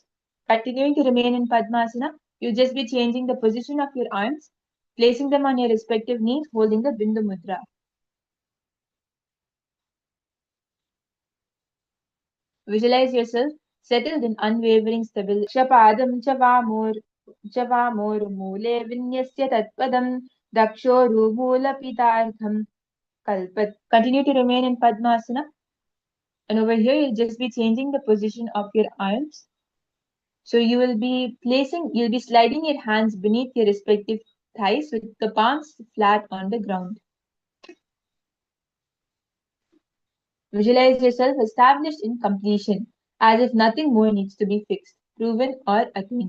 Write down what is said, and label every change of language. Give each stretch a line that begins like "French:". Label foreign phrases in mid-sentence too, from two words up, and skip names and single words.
English: Continuing to remain in Padmasana, you'll just be changing the position of your arms, placing them on your respective knees, holding the Bindu Mudra. Visualize yourself settled in unwavering stability.
Sanskrit: Shapadam chavamor mule vinyasya tatpadam dakshoru mula pitartham kalpat.
English: Continue to remain in Padmasana. And over here, you'll just be changing the position of your arms. So you'll be sliding your hands beneath your respective thighs with the palms flat on the ground. Visualize yourself established in completion, as if nothing more needs to be fixed, proven, or attained.